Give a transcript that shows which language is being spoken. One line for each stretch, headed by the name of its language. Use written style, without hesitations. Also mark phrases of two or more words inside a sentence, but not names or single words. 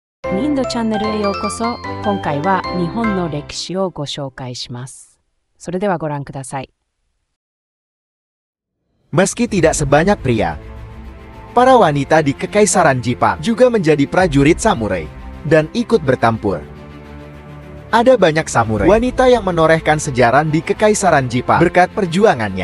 Japanese: ニンドチャンネルへようこそ。今回は日本の歴史をご紹介します。それではご覧ください。
Indonesian: Meski tidak sebanyak pria, para wanita di Kekaisaran Jepang juga menjadi prajurit samurai dan ikut bertempur. Ada banyak samurai wanita yang menorehkan sejarah di Kekaisaran Jepang berkat perjuangannya.